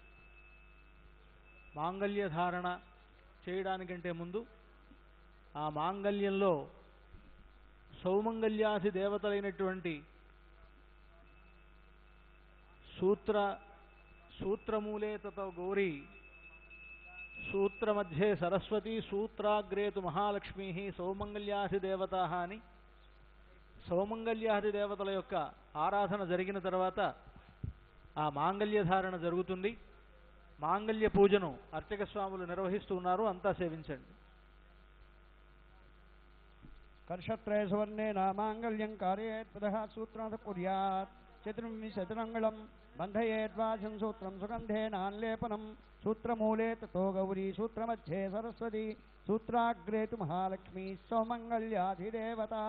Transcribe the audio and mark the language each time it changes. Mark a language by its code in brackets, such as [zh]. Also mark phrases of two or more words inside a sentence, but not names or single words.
[te] మాంగళ్య ధారణ చేయడానికంటే ముందు ఆ మాంగళ్యంలో సౌమంగళ్యాది దేవతలైనటువంటి [sa] సూత్రమూలే తతో గౌరీ, సూత్రమధ్యే సరస్వతి, సూత్రాగ్రే తు మహాలక్ష్మీ, సౌమంగళ్యాది దేవత [te] అని సౌమంగళ్యాది దేవతల యొక్క ఆరాధన జరిగిన తర్వాత ఆ మాంగళ్య ధారణ జరుగుతుంది. మాంగళ్య పూజను అర్చక స్వాములు నిర్వహిస్తూ ఉన్నారు. అంతా సేవించండి. [sa] कर्षत्रय सुवर्णेन माङ्गल्यं कारयेत्पदः सूत्रात् कुर्यात् चतुर्विंशतिमङ्गलं बन्धयेद्वाचं सूत्रं सुगन्धेनान्लेपनं सूत्रमूले ततो गौरी, सूत्रमध्ये सरस्वती, सूत्राग्रे तु महालक्ष्मी, सौमङ्गल्याधिदेवता.